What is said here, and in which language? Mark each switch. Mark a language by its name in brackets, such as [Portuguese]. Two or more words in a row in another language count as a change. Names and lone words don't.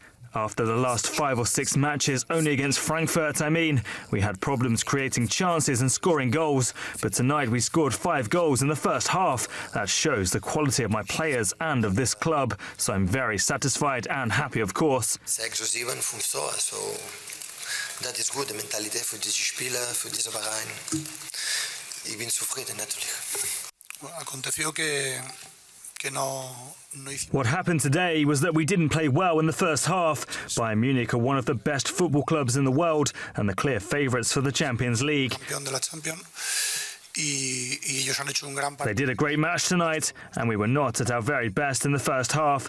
[English] After the last 5 or 6 matches, only against Frankfurt, we had problems creating chances and scoring goals. But tonight we scored 5 goals in the first half. That shows the quality of my players and of this club. So I'm very satisfied and happy, of course. That is good, the mentality for [German] diese Spieler, für diese Verein. Ich bin zufrieden, natürlich. [Spanish] Aconteció que [English] What happened today was that we didn't play well in the first half. Bayern Munich are one of the best football clubs in the world and the clear favourites for the Champions League. They did a great match tonight, and we were not at our very best in the first half.